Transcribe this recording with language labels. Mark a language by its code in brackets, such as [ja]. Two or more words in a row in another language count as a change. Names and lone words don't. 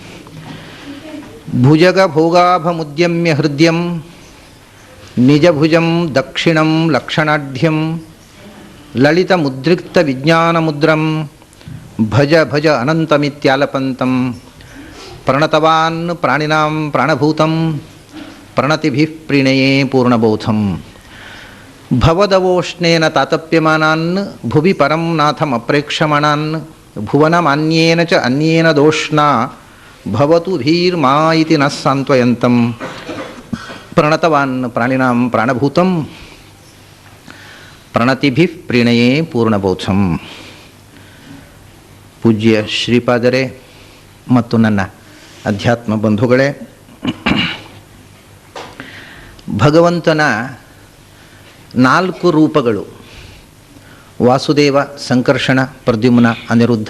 [sa] ಭುಜಗಭೋಗಾಭಮುದ್ಯಮ್ಯ ಹೃದ್ಯಂ ನಿಜಭುಜಂ ದಕ್ಷಿಣಂ ಲಕ್ಷಣಾಢ್ಯಂ ಲಲಿತಮುದ್ರಿಕ್ತವಿಜ್ಞಾನಮುದ್ರಂ ಭಜ ಭಜ ಅನಂತಮಿತ್ಯಾಲಪಂತಂ ಪ್ರಣತವಾನ್ ಪ್ರಾಣಿನಾಂ ಪ್ರಾಣಭೂತಂ ಪ್ರಣತಿಭಿಃ ಪ್ರೀಣಯೇ ಪೂರ್ಣಬೋಧಂ. ಭವದವೋಷ್ಣೇನ ತಾತಪ್ಯಮಾನಾನ್ ಭುವಿ ಪರಂ ನಾಥಮಪ್ರೇಕ್ಷಮಾಣಾನ್ ಭುವನಮಾನ್ಯೇನ ಚ ಅನ್ಯೇನ ದೋಷ್ಣಾ ಭವತು ಭೀರ್ಮಾ ಇತಿ ನಃ ಸಾಂತ್ವಯಂತಂ ಪ್ರಣತವಾನ್ ಪ್ರಾಣಿನಾಂ ಪ್ರಾಣಭೂತಂ ಪ್ರಣತಿಭಿಃ ಪ್ರೀಣಯೇ ಪೂರ್ಣಬೋಧಂ. [kn] ಪೂಜ್ಯ ಶ್ರೀಪಾದರೇ ಮತ್ತು ನನ್ನ ಅಧ್ಯಾತ್ಮ ಬಂಧುಗಳೇ, ಭಗವಂತನ 4 ರೂಪಗಳು ವಾಸುದೇವ, ಸಂಕರ್ಷಣ, ಪ್ರದ್ಯುಮ್ನ, ಅನಿರುದ್ಧ.